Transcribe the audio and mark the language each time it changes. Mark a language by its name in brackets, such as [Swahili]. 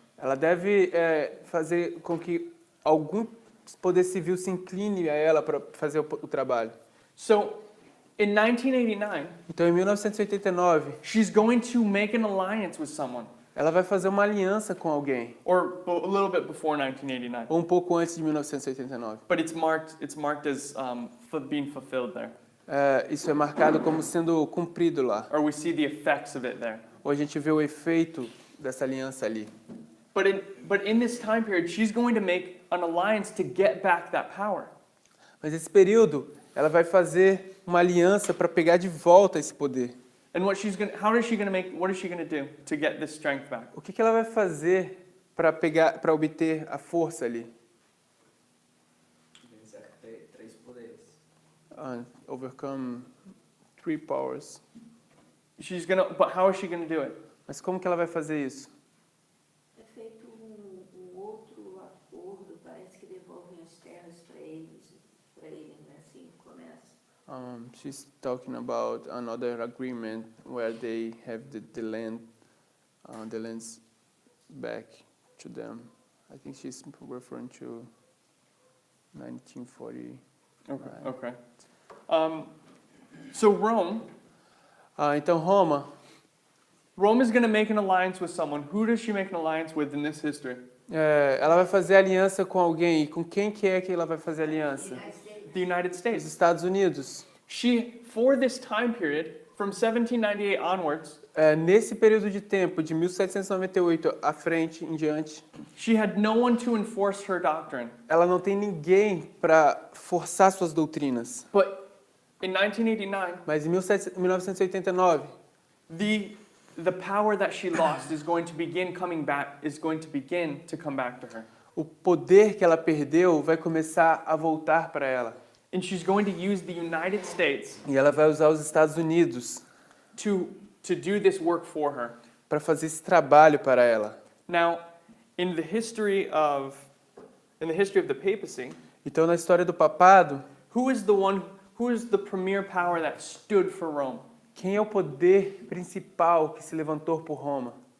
[Portuguese] Ela deve fazer com que algum poder civil se incline a ela para fazer o trabalho. [English] So in 1989, [Portuguese] Então em 1989, [English] she's going to make an alliance with someone. [Portuguese] ela vai fazer uma aliança com alguém, [English] or a little bit before 1989. [Portuguese] ou um pouco antes de 1989. [English] But it's marked as being fulfilled there, [Portuguese] Isso é marcado como sendo cumprido lá. [English] or we see the effects of it there. [Portuguese] Ou a gente vê o efeito dessa aliança ali. [English] But in this time period, she's going to make an alliance to get back that power. [Portuguese] Mas nesse período, ela vai fazer uma aliança para pegar de volta esse poder. [English] And what is she going to do to get this strength back? [Portuguese] O que ela vai fazer para obter a força ali? Vencer três poderes. [English] Overcome 3 powers. But how is she going to do it? [Portuguese] Mas como que ela vai fazer isso? É feito um outro acordo, parece que devolvem as terras para ele, né? Assim começa. [English] She's talking about another agreement where they have the lands back to them. I think she's referring to 1940. Okay. So Rome [Portuguese] Então [English] Rome is going to make an alliance with someone. Who does she make an alliance with in this history? [Portuguese] ela vai fazer aliança com alguém. E com quem que é que ela vai fazer aliança? [English] The United [Portuguese] Os [English] States. [Portuguese] Estados Unidos. [English] For this time period, from 1798 onwards, [Portuguese] Nesse período de tempo, de 1798 à frente em diante, [English] she had no one to enforce her doctrine. [Portuguese] ela não tem ninguém para forçar suas doutrinas. [English] But in 1989, [Portuguese] Mas em 1989, [English] the power that she lost is going to begin to come back to her. [Portuguese] o poder que ela perdeu vai começar a voltar para ela. [English] And she's going to use the United States [Portuguese] E ela vai usar os Estados Unidos [English] to do this work for her. [Portuguese] para fazer esse trabalho para ela. [English] Now, in the history of the papacy, [Portuguese] Então, na história do papado, [English] who is the premier power that stood for Rome? [Portuguese] quem é o poder principal que se levantou por Roma?